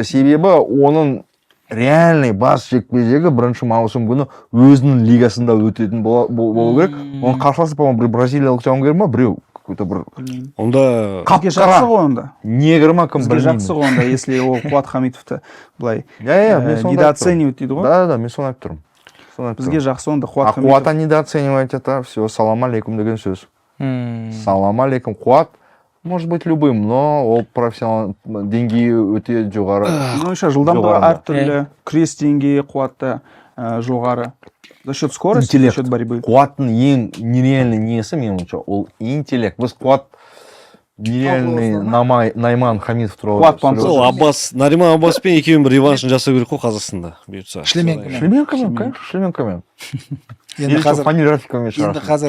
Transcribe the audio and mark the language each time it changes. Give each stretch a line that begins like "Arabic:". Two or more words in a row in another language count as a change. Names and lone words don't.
Kazakh: Себебі оның реальный бас жекпе-жегі бірінші маусым күні өзінің лигасында өтетін болу керек. Оның қарсыласы, по-моему, бір бразилиялық жауынгер ма, біреу какой-то бір. Онда Бізге жақсы ғой онда. Негр ма, кім Бізге білмеймін. жақсы ғой онда, если ол Қуат Хамитовты былай мен соны недооценивать дейді ғой. Да, мен соны айтып тұрмын. Бізге жақсы онда Қуат
Russian: А Қуатты недооценивать это все,
Arabic: سلام عليكم
Kazakh: деген сөз.
Arabic: سلام عليكم,
Kazakh: Қуат
Russian: может быть любым, но
Kazakh: ол профессионал деңгейі өте жоғары. Менің ойымша жылдамдығы әртүрлі, күрес деңгейі Қуатта жоғары.
Russian: За счет скорости, за счет борьбы.
Kazakh: Қуаттың ең нереальный несі, менің ойымша, ол интеллект. Біз Қуат нереальный Найман Хамитов туралы. Қуат Панцов. Нариман Аббаспен екеуінің бір реваншын жасау керек қой Қазақстанда бұйыртса. Шлеменкомен.
Russian: Конечно, Шлеменкомен.
Kazakh: Енді қазір